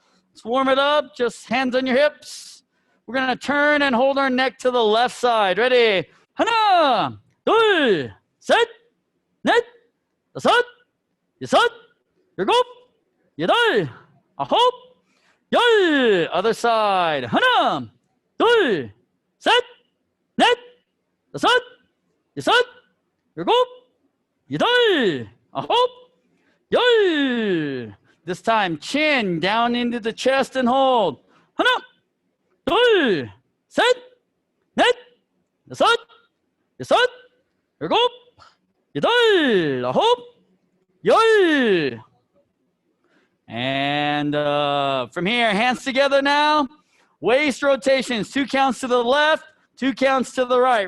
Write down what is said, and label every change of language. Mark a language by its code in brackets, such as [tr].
[en] Let's warm it up. Just hands on your hips. We're going to turn and hold our neck to the left side. Ready? [ko] 하나, 둘, 셋, 넷, 다섯, 여섯, 일곱, 여덟, 아홉, 열. [en] Other side. [ko] 하나, 둘, 셋, 넷, 다섯, 여섯, 일곱, 여덟, 아홉, 열. [en] This time, chin down into the chest and hold. [ko] 하나, 둘, 셋, 넷, 다섯, 여섯, 일곱, 여덟, 아홉, 열. [en] And from here, hands together now. Waist rotations, 2 counts to the left, 2 counts to the right.